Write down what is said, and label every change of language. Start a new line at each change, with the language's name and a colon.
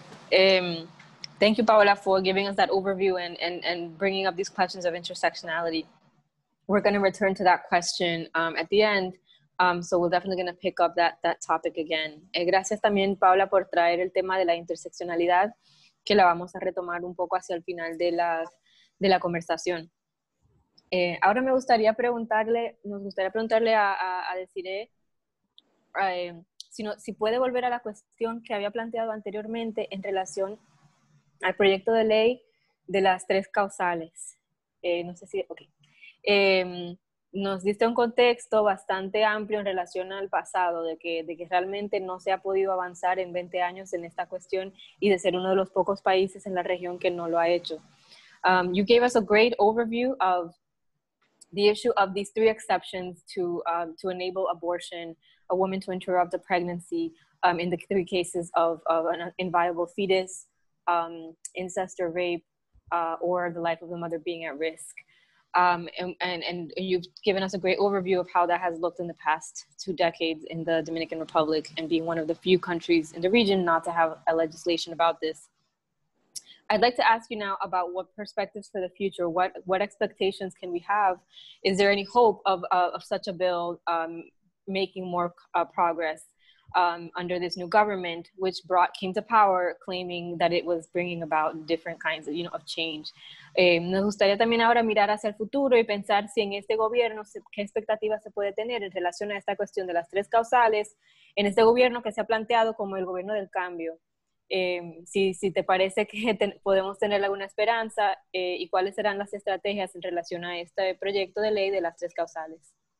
English: Thank you, Paola, for giving us that overview and bringing up these questions of intersectionality. We're going to return to that question at the end, so we're definitely going to pick up that topic again.
Spanish: Gracias también, Paola, por traer el tema de la interseccionalidad, que la vamos a retomar un poco hacia el final de la conversación. Ahora nos gustaría preguntarle a Desiree si puede volver a la cuestión que había planteado anteriormente en relación al proyecto de ley de las 3 causales. No sé si, ok. Nos diste un contexto bastante amplio en relación al pasado, de que realmente no se ha podido avanzar en 20 años en esta cuestión y de ser uno de los pocos países en la región que no lo ha hecho.
English: You gave us a great overview of the issue of these 3 exceptions to enable abortion, a woman to interrupt a pregnancy in the 3 cases of an inviable fetus, incest or rape, or the life of the mother being at risk. And you've given us a great overview of how that has looked in the past 2 decades in the Dominican Republic, and being one of the few countries in the region not to have a legislation about this. I'd like to ask you now about what perspectives for the future, what expectations can we have? Is there any hope of such a bill making more progress under this new government, which came to power claiming that it was bringing about different kinds of change?
Spanish: Nos gustaría también ahora mirar hacia el futuro y pensar si en este gobierno, qué expectativas se puede tener en relación a esta cuestión de las 3 causales, en este gobierno que se ha planteado como el gobierno del cambio. Si te parece que podemos tener alguna esperanza y cuáles serán las estrategias en relación a este proyecto de ley de las 3 causales.